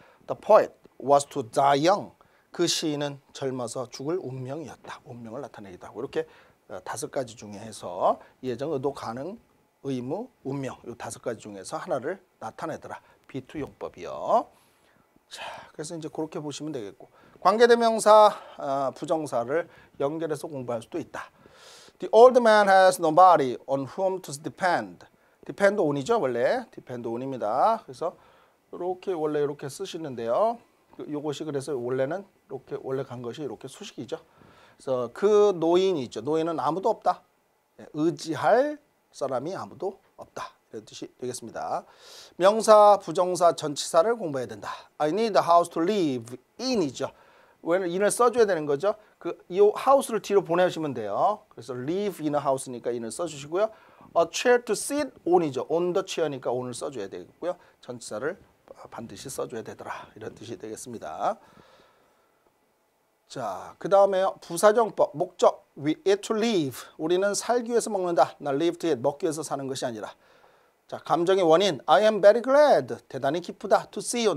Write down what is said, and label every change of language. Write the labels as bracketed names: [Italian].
[English] The poet was to die young. [Korean] 그 시인은 젊어서 죽을 운명이었다. 운명을 나타내기도 하고 이렇게 5가지 중에서 예정, 의도, 가능, 의무, 운명 이 5가지 중에서 하나를 나타내더라. B2 용법이요. 자, 그래서 이제 그렇게 보시면 되겠고 관계대명사, 부정사를 연결해서 공부할 수도 있다. [English] The old man has nobody on whom to depend. [Korean] depend on이죠 원래. depend on입니다. 그래서 이렇게 원래 이렇게 쓰시는데요. 요것이 그래서 원래는 이렇게 원래 간 것이 이렇게 수식이죠. 그래서 그 노인이 있죠. 노인은 아무도 없다. 의지할 사람이 아무도 없다. 이런 뜻이 되겠습니다. 명사, 부정사, 전치사를 공부해야 된다. [English] I need a house to live in이죠. [Korean] 왜냐면 in을 써줘야 되는 거죠. 이 house를 뒤로 보내시면 돼요. 그래서 [English] live in a house니까 in을 [Korean] 써주시고요. [English] A chair to sit on이죠. [Korean] on the chair니까 on을 써줘야 되겠고요. 전치사를 반드시 써줘야 되더라. 이런 뜻이 되겠습니다. 자, 그 다음에 부사정법, 목적. [English] We eat to live. [Korean] 우리는 살기 위해서 먹는다. 나 [English] live to eat, [Korean] 먹기 위해서 사는 것이 아니라. 자, 감정의 원인. [English] I am very glad. [Korean] 대단히 기쁘다. [English] To see you.